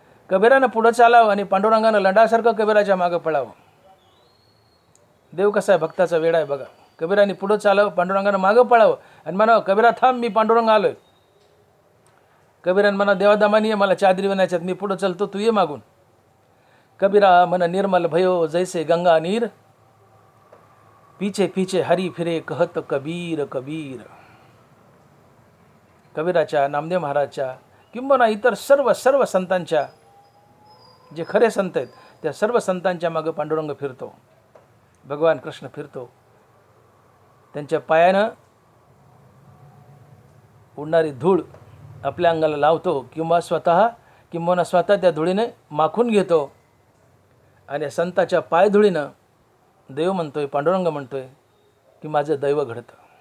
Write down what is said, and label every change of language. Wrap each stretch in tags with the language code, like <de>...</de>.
<mr>कबीरानं पुढं चालावं आणि पांडुरंगानं लंडासारखं कबीराच्या मागं पळावं. देव कसा आहे, भक्ताचा वेडा आहे बघा. कबीराने पुढं चालावं, पांडुरंगानं मागं पळावं आणि म्हणावं कबीरा थांब, मी पांडुरंग आलोय. कबीरान म्हणा देवादामानी मला चादरी बनायच्यात, मी पुढं चलतो, तू ये मागून.</mr> <hi>कबीरा मन निर्मल भयो जैसे गंगा नीर, पीछे पीछे हरी फिरे कहत कबीर कबीर.</hi> <mr>कबीराच्या, नामदेव महाराजच्या किंबहुना इतर सर्व संतांच्या, जे खरे संत आहेत त्या सर्व संतांच्या मागं पांडुरंग फिरतो, भगवान कृष्ण फिरतो. त्यांच्या पायानं उडणारी धूळ आपल्या अंगाला लावतो किंबहुना स्वतः त्या धुळीने माखून घेतो आणि संताच्या पायधुळीनं देव म्हणतोय, पांडुरंग म्हणतोय की माझं दैव घडतं.</mr>